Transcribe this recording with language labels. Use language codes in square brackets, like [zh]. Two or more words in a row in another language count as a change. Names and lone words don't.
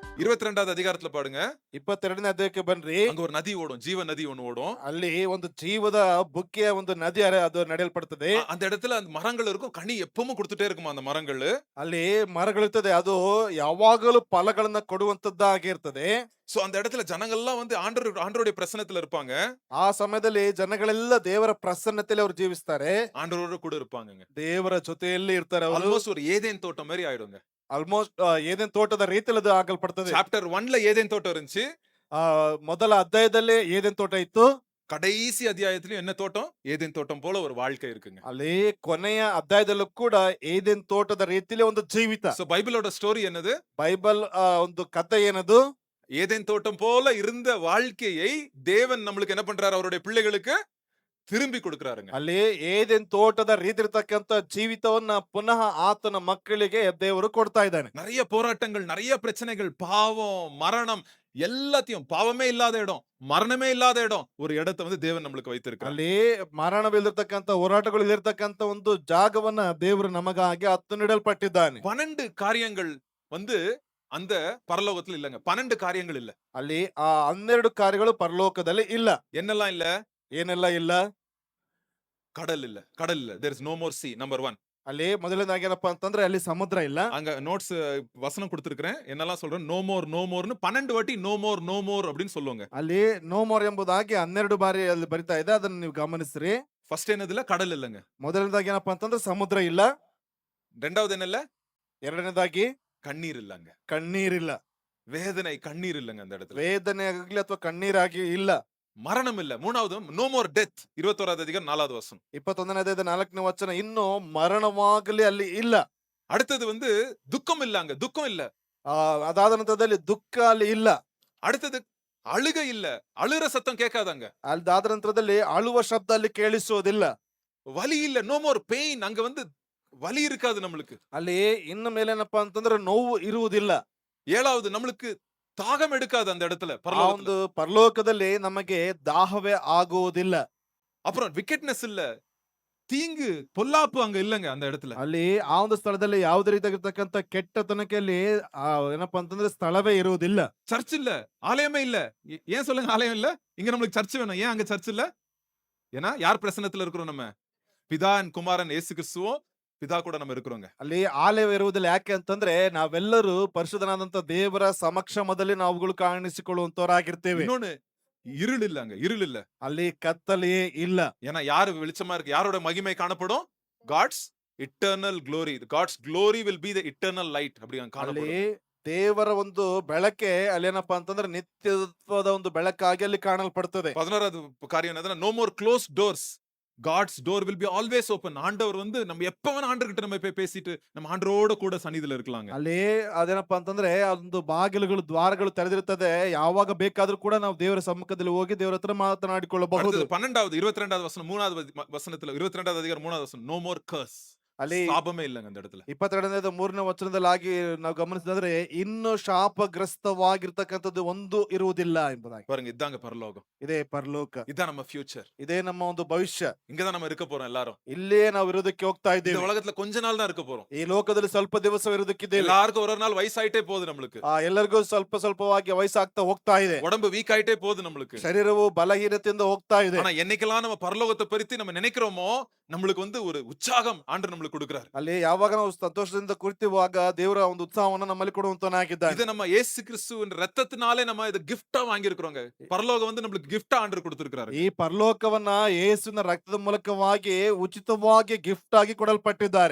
[ta] 22வது அதிகாரத்துல பாருங்க. [kn] 22ನೇ ಅಧ್ಯಾಯಕ್ಕೆ ಬನ್ರಿ. [ta] அங்க ஒரு நதி ஓடும். ஜீவ நதி ஒண்ணு ஓடும். [kn] ಅಲ್ಲಿ ಒಂದು ಜೀವದ ಬುಕ್ಕಿಯ ಒಂದು ನದಿ ಅದು ನಡೆಯಲ್ಪಡ್ತದೆ. [ta] அந்த இடத்துல அந்த மரங்கள் இருக்கும். கனி எப்பவும் குடுத்துட்டே இருக்குமா அந்த மரங்கள். [kn] ಅಲ್ಲಿ ಮರಗಳಿರ್ತದೆ, ಅದು ಯಾವಾಗಲೂ ಫಲಗಳನ್ನ ಕೊಡುವಂತದ್ದಾಗಿರ್ತದೆ. [ta] சோ அந்த இடத்துல ஜனங்கள்லாம் வந்து ஆண்டவருடைய பிரசன்னத்துல இருப்பாங்க. [kn] ಆ ಸಮಯದಲ್ಲಿ ಜನಗಳೆಲ್ಲ ದೇವರ ಪ್ರಸನ್ನತೆಯಲ್ಲಿ ಅವರು ಜೀವಿಸ್ತಾರೆ. [ta] ஆண்டவரோட கூட இருப்பாங்கங்க. [kn] ದೇವರ ಜೊತೆಯಲ್ಲಿ ಇರ್ತಾರೆ ಅವರು. [ta] ஆல்மோஸ்ட் ஒரு ஏதேன் தோட்டம் மாதிரி ஆயிடுங்க. [kn] ಆಲ್ಮೋಸ್ಟ್ ಏದೇನ್ ತೋಟದ ರೀತಿಯಲ್ಲಿ ಅದು ಆಗಲ್ಪಡ್ತದೆ. [ta] சாப்டர் 1ல ஏதேன் தோட்டம் இருந்துச்சு. [kn] ಮೊದಲ ಅಧ್ಯಾಯದಲ್ಲಿ ಏದೇನ್ ತೋಟ ಇತ್ತು. [ta] கடைசி அத்தியாயத்திலயும் என்ன தோட்டம்? ஏதேன் தோட்டம் போல ஒரு வாழ்க்கை இருக்குங்க. [kn] ಅಲ್ಲಿ ಕೊನೆಯ ಅಧ್ಯಾಯದಲ್ಲೂ ಕೂಡ ಏದೇನ್ ತೋಟದ ರೀತಿಯಲ್ಲಿ ಒಂದು ಜೀವಿತ. [ta] சோ பைபிளோட ஸ்டோரி என்னது? [kn] ಬೈಬಲ್ ಒಂದು ಕಥೆ ಏನದು. [ta] ஏதேன் தோட்டம் போல இருந்த வாழ்க்கையை தேவன் நம்மளுக்கு என்ன பண்றாரு? அவருடைய பிள்ளைகளுக்கு திரும்பி கொடுக்கறாருங்க. [kn] ಅಲ್ಲಿ ಏದೇನ್ ತೋಟದ ರೀತಿ ಇರ್ತಕ್ಕಂತ ಜೀವಿತವನ್ನ ಪುನಃ ಆತನ ಮಕ್ಕಳಿಗೆ ದೇವರು ಕೊಡ್ತಾ ಇದ್ದಾನೆ. [ta] நிறைய போராட்டங்கள், நிறைய பிரச்சனைகள், பாவம், மரணம் எல்லாத்தையும், பாவமே இல்லாத இடம், மரணமே இல்லாத இடம், ஒரு இடத்தை வந்து தேவன் நம்மளுக்கு வைத்திருக்கிறார். [kn] ಅಲ್ಲಿ ಮರಣವಿಲ್ಲದಿರ್ತಕ್ಕಂತ ಹೋರಾಟಗಳು ಇಲ್ಲಿರ್ತಕ್ಕಂತ ಒಂದು ಜಾಗವನ್ನ ದೇವರು ನಮಗಾಗಿ ಹತ್ತು ನೀಡಲ್ಪಟ್ಟಿದ್ದಾನೆ. [ta] 12 காரியங்கள் வந்து அந்த பரலோகத்துல இல்லங்க. 12 காரியங்கள் இல்ல. [kn] ಅಲ್ಲಿ ಆ 12 ಕಾರ್ಯಗಳು ಪರಲೋಕದಲ್ಲಿ ಇಲ್ಲ. [ta] என்னெல்லாம் இல்ல? [kn] ಏನೆಲ್ಲ ಇಲ್ಲ? [ta] கடல் இல்ல. கடல் இல்ல. [en] There is no more sea. Number 1. [kn] ಅಲ್ಲಿ ಮೊದಲನೇದಾಗಿ ಏನಪ್ಪಾ ಅಂತಂದ್ರೆ ಅಲ್ಲಿ ಸಮುದ್ರ ಇಲ್ಲ. [ta] அங்க நோட்ஸ் வசனம் கொடுத்திருக்கிறேன். என்னெல்லாம் சொல்றேன்? நோ மோர், நோ மோர்னு 12 வாட்டி [en] No more, no more [ta] அப்படின்னு சொல்லுவாங்க. [kn] ಅಲ್ಲಿ [en] No more [kn] ಎಂಬುದಾಗಿ 12 ಬಾರಿ ಅಲ್ಲಿ ಬರಿತಾ ಇದೆ. ಅದನ್ನ ನೀವು ಗಮನಿಸ್ರಿ. [ta] ஃபர்ஸ்ட் என்னதுல? கடல் இல்லங்க. [kn] ಮೊದಲನೇದಾಗಿ ಏನಪ್ಪಾ ಅಂತಂದ್ರೆ ಸಮುದ್ರ ಇಲ್ಲ. [ta] ரெண்டாவது என்னல்ல? [kn] ಎರಡನೇದಾಗಿ [ta] கண்ணீர் இல்லங்க. [kn] ಕಣ್ಣೀರಿಲ್ಲ. [ta] வேதனை, கண்ணீர் இல்லங்க அந்த இடத்துல. [kn] ವೇದನೆ ಆಗಲಿ ಅಥವಾ ಕಣ್ಣೀರಾಗಿ ಇಲ್ಲ. [ta] மரணம் இல்ல. மூணாவது [en] No more death. [ta] 21வது அதிகாரம் 4வது வசனம். [kn] 21ನೇ ಅಧ್ಯಾಯದ 4ನೇ ವಚನ, ಇನ್ನು ಮರಣವಾಗಲಿ ಅಲ್ಲಿ ಇಲ್ಲ. [ta] அடுத்தது வந்து துக்கம் இல்ல அங்க. துக்கம் இல்ல. [kn] ಅದಾದ ನಂತರದಲ್ಲಿ ದುಃಖ ಅಲ್ಲಿ ಇಲ್ಲ. [ta] அடுத்தது அழுகை இல்ல. அழுற சத்தம் கேட்காதாங்க. [kn] ಅದಾದ ನಂತರದಲ್ಲಿ ಅಳುವ ಶಬ್ದ ಅಲ್ಲಿ ಕೇಳಿಸೋದಿಲ್ಲ. [ta] வலி இல்ல. [en] No more pain. [ta] அங்க வந்து வலி இருக்காது நம்மளுக்கு. [kn] ಅಲ್ಲಿ ಇನ್ನು ಮೇಲೆ ಏನಪ್ಪಾ ಅಂತಂದ್ರೆ ನೋವು ಇರುವುದಿಲ್ಲ. [ta] ஏழாவது நம்மளுக்கு தாகம் எடுக்காது அந்த இடத்துல [kn] ಆ [ta] பரலோகத்துல. [kn] ಒಂದು ಪರಲೋಕದಲ್ಲಿ ನಮಗೆ ದಾಹವೇ ಆಗುವುದಿಲ್ಲ. [ta] அப்புறம் விக்கெட்னஸ் இல்ல. தீங்கு, பொல்லாப்பு அங்க இல்லங்க அந்த இடத்துல. ಅಲ್ಲಿ ಆ ಒಂದು ಸ್ಥಳದಲ್ಲಿ ಯಾವುದೇ ರೀತಿಯಾಗಿರ್ತಕ್ಕಂಥ ಕೆಟ್ಟತನಕ್ಕೆ ಅಲ್ಲಿ ಏನಪ್ಪಾ ಅಂತಂದ್ರೆ ಸ್ಥಳವೇ ಇರುವುದಿಲ್ಲ. சர்ச் இல்ல. ஆலயமே இல்ல. ஏன் சொல்லுங்க ஆலயம் இல்ல? இங்க நம்மளுக்கு சர்ச் வேணும். ஏன் அங்க சர்ச் இல்ல? ஏன்னா யார் பிரசன்னத்துல இருக்கிறோம் நம்ம? பிதா and குமாரன் இயேசு கிறிஸ்துவும் பிதா கூட நம்ம இருக்கிறோங்க. [kn] ಅಲ್ಲಿ ಆಲಯ ಇರುವುದಿಲ್ಲ. ಯಾಕೆ ಅಂತಂದ್ರೆ ನಾವೆಲ್ಲರೂ ಪರಿಶುದ್ಧನಾದಂತ ದೇವರ ಸಮಕ್ಷಮದಲ್ಲಿ ನಾವುಗಳು ಕಾಣಿಸಿಕೊಳ್ಳುವಂತವರಾಗಿರ್ತೇವೆ. [ta] இன்னொன்னு இருள் இல்ல அங்க. இருள் இல்ல. [kn] ಅಲ್ಲಿ ಕತ್ತಲೆಯೇ ಇಲ್ಲ. [ta] ஏன்னா யாரு வெளிச்சமா இருக்கு? யாரோட மகிமை காணப்படும்? [en] God's eternal glory. God's glory will be the eternal light. [ta] அப்படி அங்க [kn] ಅಲ್ಲಿ [ta] காணப்படும். [kn] ದೇವರ ಒಂದು ಬೆಳಕೆ ಅಲ್ಲೇನಪ್ಪಾ ಅಂತಂದ್ರೆ ನಿತ್ಯತ್ವದ ಒಂದು ಬೆಳಕಾಗಿ ಅಲ್ಲಿ ಕಾಣಲ್ಪಡ್ತದೆ. [ta] 16வது காரியம் என்னதுன்னா [en] No more close doors. God's door will be always open. [ta] ஆண்டவர் வந்து நம்ம எப்ப வேணா ஆண்டவர்கிட்ட நம்ம போய் பேசிட்டு நம்ம ஆண்டவரோட கூட சந்நிதியில இருக்கலாங்க. [kn] ಅಲ್ಲಿ ಅದೇನಪ್ಪಾ ಅಂತಂದ್ರೆ ಒಂದು ಬಾಗಿಲುಗಳು ದ್ವಾರಗಳು ತೆರೆದಿರ್ತದೆ. ಯಾವಾಗ ಬೇಕಾದ್ರೂ ಕೂಡ ನಾವು ದೇವರ ಸಮ್ಮುಖದಲ್ಲಿ ಹೋಗಿ ದೇವರ ಹತ್ರ ಮಾತನಾಡಿಕೊಳ್ಳಬಹುದು. [ta] அடுத்தது 12வது 22வது வசனம் 3வது வசனத்துல 22வது அதிகாரம் 3வது வசனம் [en] No more curse. [kn] ಅಲ್ಲಿ [ta] சாபமே இல்லங்க அந்த இடத்துல. [kn] 22ನೇ 3ನೇ ವಚನದಲ್ಲಿ ಆಗಿ ನಾವು ಗಮನಿಸಿದ್ರೆ ಇನ್ನು ಶಾಪಗ್ರಸ್ತವಾಗಿರ್ತಕ್ಕಂಥದ್ದು ಒಂದು ಇರುವುದಿಲ್ಲ ಎಂಬುದಾಗಿ. [ta] பாருங்க இதாங்க பரலோகம். [kn] ಇದೇ ಪರಲೋಕ. [ta] இதான் நம்ம ஃபியூச்சர். [kn] ಇದೇ ನಮ್ಮ ಒಂದು ಭವಿಷ್ಯ. [ta] இங்க தான் நம்ம இருக்க போறோம் எல்லாரும். [kn] ಇಲ್ಲೇ ನಾವು ಇರೋದಕ್ಕೆ ಹೋಗ್ತಾ [ta] இந்த [kn] ಇದ್ದೇವೆ. [ta] உலகத்துல கொஞ்ச நாள் தான் இருக்க போறோம். [kn] ಈ ಲೋಕದಲ್ಲಿ ಸ್ವಲ್ಪ ದಿವಸ ಇರೋದಕ್ಕಿದ್ದೇವೆ. [ta] எல்லாருக்கும் ஒரு நாள் வயசாயிட்டே போகுது நம்மளுக்கு. [kn] ಎಲ್ಲರಿಗೂ ಸ್ವಲ್ಪ ಸ್ವಲ್ಪವಾಗಿ ವಯಸ್ಸಾಗ್ತಾ ಹೋಗ್ತಾ ಇದೆ. [ta] உடம்பு வீக் ஆயிட்டே போகுது நம்மளுக்கு. [kn] ಶರೀರವು ಬಲಹೀನತೆಯಿಂದ ಹೋಗ್ತಾ ಇದೆ. [ta] ஆனா என்னைக்கெல்லாம் நம்ம பரலோகத்தை பத்தி நம்ம நினைக்கிறோமோ நம்மளுக்கு வந்து ஒரு உற்சாகம் ஆண்டவர் நம்மளுக்கு கொடுக்கிறார். [kn] ಅಲ್ಲಿ ಯಾವಾಗ ನಾವು ಸಂತೋಷದಿಂದ ಕುಳಿತಿರುವಾಗ ದೇವರ ಒಂದು ಉತ್ಸಾಹವನ್ನು ನಮ್ಮಲ್ಲಿ ಕೊಡುವಂತನಾಗಿದ್ದಾನೆ. [ta] இத நம்ம இயேசு கிறிஸ்துவின் இரத்தத்தினாலே நம்ம இத கிஃப்ட்டா வாங்கி இருக்கிறோங்க. பரலோகம் வந்து நம்மளுக்கு கிஃப்ட்டா ஆண்டவர் கொடுத்திருக்காரு. [kn] ಈ ಪರಲೋಕವನ್ನ ಯೇಸುವಿನ ರಕ್ತದ ಮೂಲಕವಾಗಿ ಉಚಿತವಾಗಿ ಗಿಫ್ಟ್ ಆಗಿ ಕೊಡಲ್ಪಟ್ಟಿದ್ದಾರೆ.